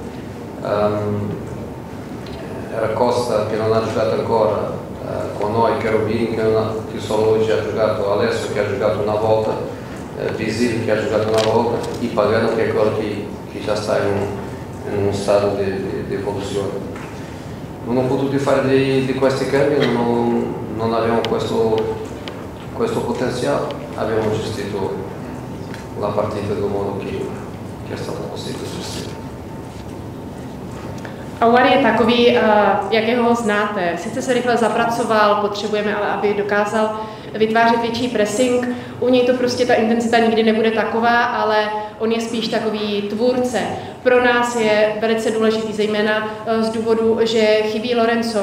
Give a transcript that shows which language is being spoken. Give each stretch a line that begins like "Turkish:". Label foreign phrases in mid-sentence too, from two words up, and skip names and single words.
Italian: era Costa che non ha giocato ancora con noi, Cherubini che solo oggi ha giocato, Alessio che ha giocato una volta, Visil che ha giocato una volta, e Pagano che è quello che già sta in uno stato di evoluzione. Non ho potuto fare di questi cambi, non abbiamo questo potenziale, abbiamo gestito la partita del modo che è stato possibile gestire.
Czech: Aouar je takový, jakého ho znáte. Sice se rychle zapracoval, potřebujeme ale, aby dokázal vytvářet větší pressing. U něj to prostě ta intenzita nikdy nebude taková, ale on je spíš takový tvůrce. Pro nás je velice důležitý, zejména z důvodu, že chybí Lorenzo.